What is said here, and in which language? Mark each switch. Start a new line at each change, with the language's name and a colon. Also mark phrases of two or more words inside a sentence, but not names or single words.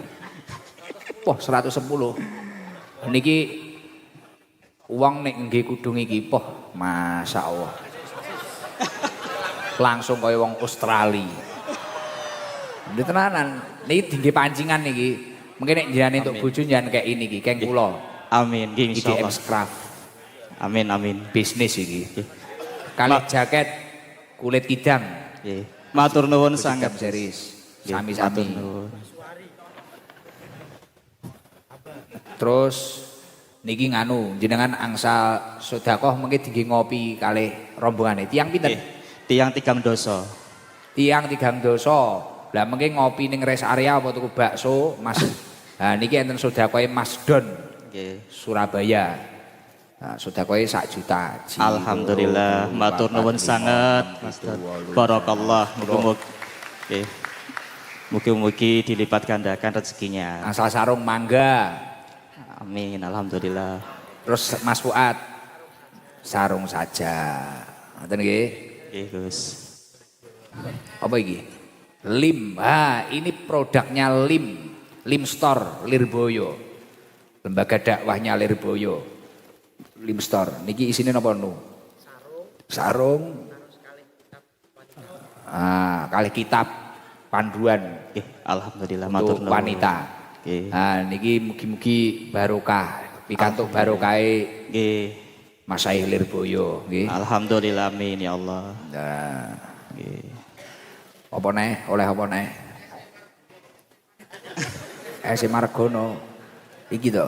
Javanese: Wah, 110. Niki uang nek nggih kudung iki, poh,
Arabic: ما شاء الله.
Javanese: Langsung kaya wong Australia. Ini tenanan, niki tinggi pancingan niki. Mungkin nek jenengan entuk bojo
Indonesian: jangan kayak ini
Javanese: iki, keng kula. Amin nggih IDM insyaallah. Scraft. Amin amin. Bisnis iki. Kali jaket kulit kidang. Nggih. Matur nuwun Kusidam sangat. series. Nggih, matur Sami-sami. nuwun. Terus niki nganu jenengan angsal sedekah mungkin tinggi ngopi kalih rombongane. Tiang pinten? Nggih. Tiang 3 dosa. Tiang 3 dosa. Lah mungkin ngopi ning rest area apa tuku bakso, Mas. Nah niki enten sedekah Mas Don Nggih. Surabaya. Nah, sedekah 1 juta. Alhamdulillah, matur nuwun sangat. Barakallah. Mugi-mugi nggih.
Indonesian: Mugi-mugi dilipat gandakan rezekinya.
Javanese: Angsal sarung mangga. Amin, alhamdulillah. Terus Mas Fuad sarung saja. Ngoten nggih. Nggih, Gus. Apa iki? Lim.
Indonesian: Ini produknya Lim. Lim Store Lirboyo. Lembaga dakwahnya Lirboyo.
Javanese: Lim Store. Niki isine napa nu? Sarung. Kali kitab panduan. Alhamdulillah untuk matur nuwun. wanita. Niki mugi-mugi barokah. Pikantuk barokahe Nggih. Masaih Lirboyo nggih.
Arabic: الحمد لله آمين يا الله.
Javanese: Nah, Nggih. apa neh? Oleh apa neh? Si Margono iki to.